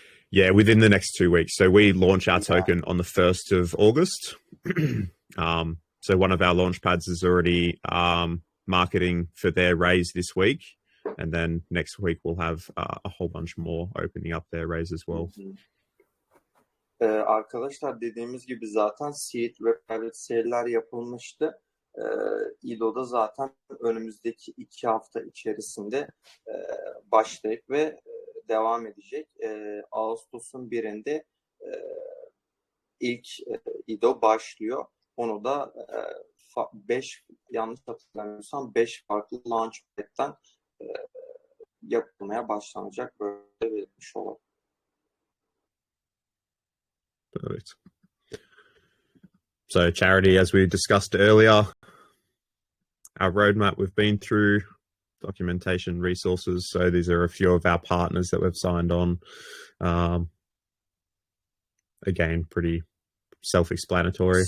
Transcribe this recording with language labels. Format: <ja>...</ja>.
<en>Yeah, within the next 2 weeks. So we launch our token on the 1st of August. So one of our launch pads is already marketing for their raise this week. And then next week we'll have a whole bunch more opening up their raise as well.</en> <tr>Arkadaşlar, dediğimiz gibi zaten seed ve private sale'ler yapılmıştı. IDO'da zaten önümüzdeki 2 hafta içerisinde başlayıp ve devam edecek. Ağustos'un 1'inde ilk IDO başlıyor. Onu da 5, yanlış hatırlamıyorsam 5 farklı launchpad'den yapılmaya başlanacak, böyle verilmiş olan.</tr> <en>Perfect. So charity, as we discussed earlier, our roadmap we've been through, documentation, resources. So these are a few of our partners that we've signed on. Again, pretty self-explanatory.</en>